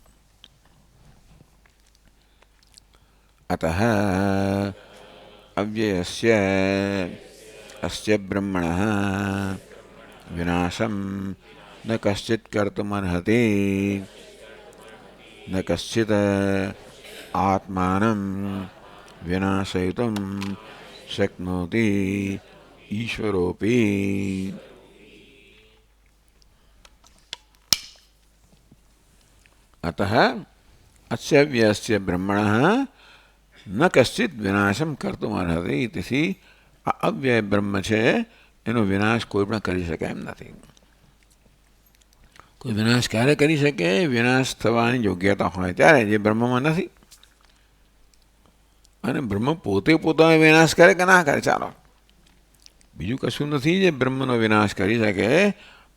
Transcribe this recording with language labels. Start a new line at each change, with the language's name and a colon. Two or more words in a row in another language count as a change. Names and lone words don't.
Sanskrit: અતઃ અવ્યયસ્ય અસ્ય બ્રહ્મણઃ વિનાશમ ન કશ્ચિત કર્તુમર્હતિ ન કશ્ચિત આત્માનં વિનાશયિતું શક્નોતિ ઈશ્વરોપી. अतः अस्य व्यस्य ब्रह्मणः न कश्चित विनाशम कर्तुम अर्हति.
Gujarati: તેથી આ અવ્યય બ્રહ્મ છે એનો વિનાશ કોઈ પણ કરી શકે એમ નથી. કોઈ વિનાશ ક્યારે કરી શકે? વિનાશ થવાની યોગ્યતા હોય ત્યારે, જે બ્રહ્મમાં નથી. અને બ્રહ્મ પોતે પોતાનો વિનાશ કરે કે ના કરે ચાલો, બીજું કશું નથી જે બ્રહ્મનો વિનાશ કરી શકે.